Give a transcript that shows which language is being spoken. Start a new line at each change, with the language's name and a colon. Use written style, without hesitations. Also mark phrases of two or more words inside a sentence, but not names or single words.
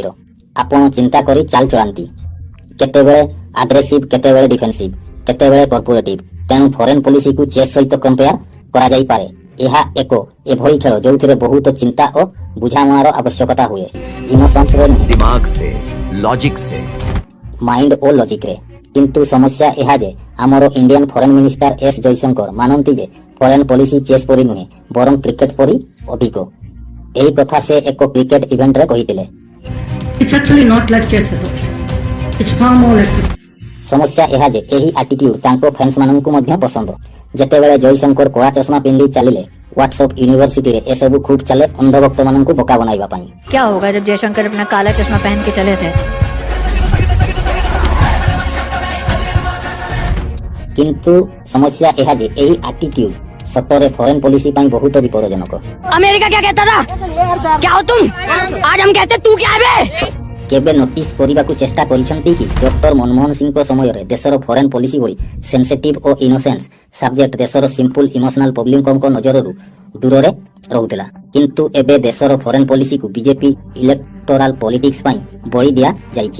Odia: ଆପଣ ଚିନ୍ତା କରି ଚାଲ ଚଳାନ୍ତି, କେତେବେଳେ ଆଗ୍ରେସିଭ, କେତେବେଳେ ଡିଫେନ୍ସିଭ, କେତେବେଳେ କର୍ପୋରେଟିଭ। ତେଣୁ
English: foreign policyକୁ
Odia: ଚେସ୍ ସହିତ କମ୍ପେୟାର କରାଯାଇପାରେ। ଏହା ଏକ ଏଭଳି ଖେଳ ଯେଉଁଥିରେ ବହୁତ ଚିନ୍ତା ଓ ବୁଝାମଣାର ଆବଶ୍ୟକତା ହୁଏ, ଇମୋସନ୍ସରେ ନୁହେଁ,
Hindi: दिमाग से, लॉजिक से,
Odia: ମାଇଣ୍ଡ ଓ ଲଜିକରେ। କିନ୍ତୁ ସମସ୍ୟା ଏହା ଯେ ଆମର
English: Indian foreign minister
Odia: ଏସ୍ ଜୟଶଙ୍କର ମାନନ୍ତି ଯେ
English: foreign policy
Odia: ଚେସ୍ ପରି ନୁହେଁ, ବରଂ କ୍ରିକେଟ ପରି ଅଧିକ। ଏହି କଥା ସେ ଏକ
English: cricket eventରେ
Odia: କହିଥିଲେ। ସମସ୍ୟା ଏହା ଯେ ଏହି ଆଟିଟ୍ୟୁଡ ତାଙ୍କ ଫ୍ୟାନ୍ସ ମାନଙ୍କୁ ମଧ୍ୟ ପସନ୍ଦ। ଯେତେବେଳେ ଜୟଶଙ୍କର କଳା ଚଷମା ପିନ୍ଧି ଚାଲିଲେ
English: WhatsApp universityରେ
Odia: ଏସବୁ ଖୁବ୍ ଚାଲେ ଅନ୍ଧଭକ୍ତ ମାନଙ୍କୁ ବୋକା ବନାଇବା ପାଇଁ।
Hindi: क्या होगा जब जयशंकर अपना काला चश्मा पहन के चले थे?
Odia: କିନ୍ତୁ ସମସ୍ୟା ଏହା ଯେ ଏହି ଆଟିଟ୍ୟୁଡ ସତରେ
English: foreign policy
Odia: ପାଇଁ ବହୁତ ବିପଦଜନକ।
Hindi: अमेरिका क्या कहता था? क्या हो तुम? आज हम कहते तू क्या है बे?
Odia: କେବେ ନୋଟିସ୍ କରିବାକୁ ଚେଷ୍ଟା କରିଛନ୍ତି କି ଡକ୍ଟର ମନମୋହନ ସିଂଙ୍କ ସମୟରେ ଦେଶର
English: foreign policy
Odia: ଭଳି ସେନ୍ସିଟିଭ ଓ
English: innocence subject
Odia: ଦେଶର
English: simple emotional publicଙ୍କ
Odia: ନଜରରୁ ଦୂରରେ ରହୁଥିଲା। କିନ୍ତୁ ଏବେ ଦେଶର
English: foreign policyକୁ BJP electoral politics
Odia: ପାଇଁ ବଳି ଦିଆଯାଇଛି।